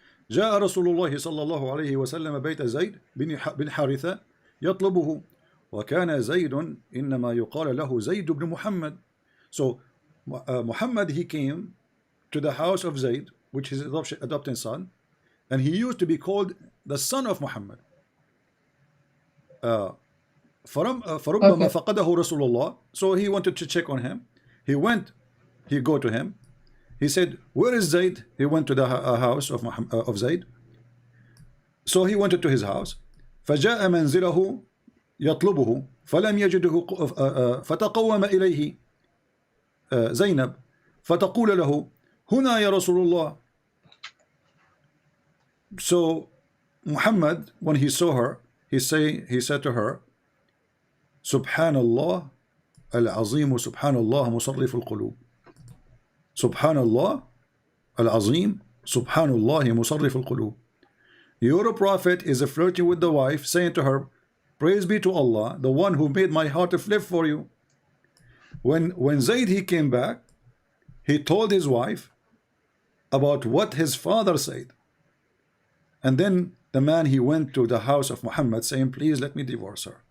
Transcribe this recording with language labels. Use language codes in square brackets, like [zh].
[ar] جاء رسول الله صلى الله عليه وسلم بيت زيد بن حارثة يطلبه وكان زيد إنما يقال له زيد بن محمد. [en] So Muhammad, he came to the house of Zayd, which is his adopted son, and he used to be called the son of Muhammad. [ar] فربما فقده رسول الله. [en] So he wanted to check on him. He go to him. He said, where is Zayd? He went to the house of Zayd. So he went to his house. [ar] فجاء منزله يطلبه فلم يجده فتقوم إليه زينب فتقول له هنا يا رسول الله. [en] So Muhammad, when he saw her, he said to her, [ar] سبحان الله العظيم سبحان الله مصرف القلوب. سبحان الله العظيم سبحان الله مصرف القلوب. [en] Your prophet is flirting with the wife, saying to her, praise be to Allah, the one who made my heart flip for you. When Zayd, he came back, he told his wife about what his father said. And then the man, he went to the house of Muhammad saying, please let me divorce her.